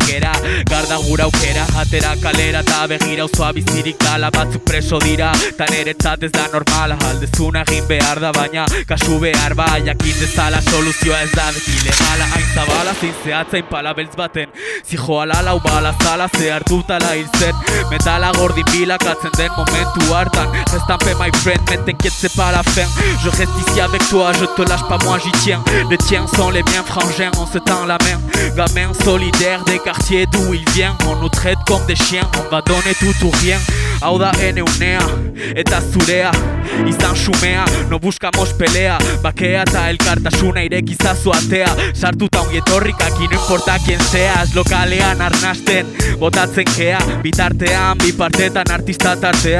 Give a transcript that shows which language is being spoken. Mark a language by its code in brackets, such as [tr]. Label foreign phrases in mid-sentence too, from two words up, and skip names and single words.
[eu] gera, garda gura aukera, atera kalera eta begira auzoa bizirik dala, batzuk preso dira, eta niretzat ez da normala, aldezuna egin behar da, baina kasu behar ba, jakin dezala soluzioa ez da beti legala, hain zabala, zein zehatzain pala beltz baten, zijoala lau bala zala, zehar dutala hil zen, metala gordin bilakatzen den momentu hartan, ez da [en] paix my friend, [fr] mais t'inquiète c'est pas la fin. Je reste ici avec toi, je te lâche pas, moi j'y tiens. Les tiens sont les miens frangins, on se tend la main. Gamin solidaire des quartiers d'où il vient. On nous traite comme des chiens, on va donner tout ou rien. [eu] Hau da ene unea, eta zurea, izan xumea, [es] no buscamos pelea. [eu] Bakea eta elkartasuna irekizazu atea. Sartuta ongi etorrikak, [es] no importa quien seas. [eu] Lokalean arnasten, botatzen kea. Bitartean, bipartetan artista tartea.